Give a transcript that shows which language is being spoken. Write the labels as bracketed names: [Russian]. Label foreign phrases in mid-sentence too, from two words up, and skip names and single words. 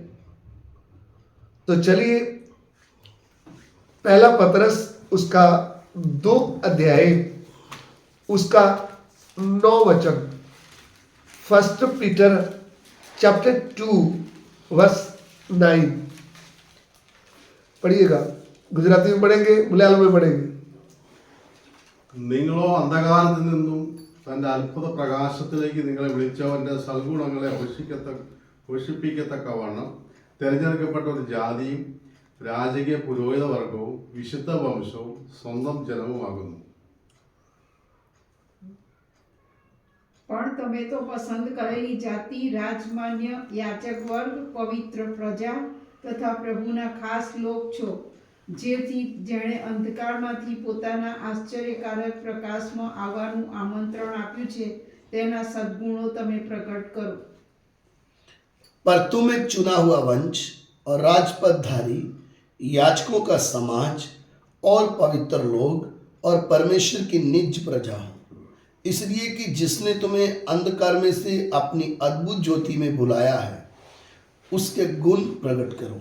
[Hindi] तो चलिए, पहला पतरस उसका 2 अध्याय उसका 9 वचन, [English] 1 Peter chapter 2 verse 9 [Hindi] पढ़िएगा। गुजराती में पढ़ेंगे, मलयालम में पढ़ेंगे। [Malayalam] നിങ്ങളോ അന്ധകാരത്തിൽ നിന്നും തന്റെ അത്ഭുത പ്രകാശത്തിലേക്ക് നിങ്ങളെ വിളിച്ചവന്റെ സൽഗുണങ്ങളെ ഘോഷിപ്പിക്കത്തക്കവണ്ണം തിരഞ്ഞെടുക്കപ്പെട്ട ഒരു ജാതിയും രാജകീയ പുരോഹിത വർഗവും വിശുദ്ധ വംശവും സ്വന്തം ജനവുമാകുന്നു. [Gujarati] પણ તમે તો પસંદ કરેલી જાતિ, રાજમાન્ય યાચક વર્ગ, પવિત્ર પ્રજા તથા પ્રભુના ખાસ લોક છો, જેણે અંધકારમાંથી પોતાના આશ્ચર્યકારક પ્રકાશમાં આવવાનું આમંત્રણ આપ્યું છે, તેના સદ્ગુણો તમે પ્રગટ કરો. [Hindi] पर तुम एक चुना हुआ वंश और राजपदधारी, याजकों का समाज और पवित्र लोग और परमेश्वर की निज प्रजा हो, इसलिए कि जिसने तुम्हें अंधकार में से अपनी अद्भुत ज्योति में बुलाया है, उसके गुण प्रकट करो.